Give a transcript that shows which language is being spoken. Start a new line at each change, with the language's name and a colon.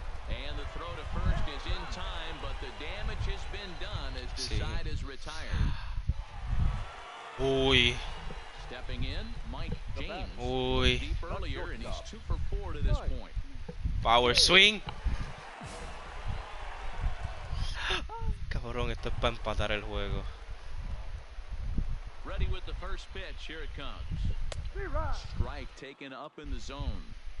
English: And the throw to first is in time, but the damage has been done as the side is retired. Uy. Stepping in, Mike James. Uy. Deep earlier, and he's 2 for 4 to this point. Power swing.
Spanish: Cabrón, esto es para empatar el juego.
English: Ready with the first pitch. Here it comes. Strike taken up in the zone.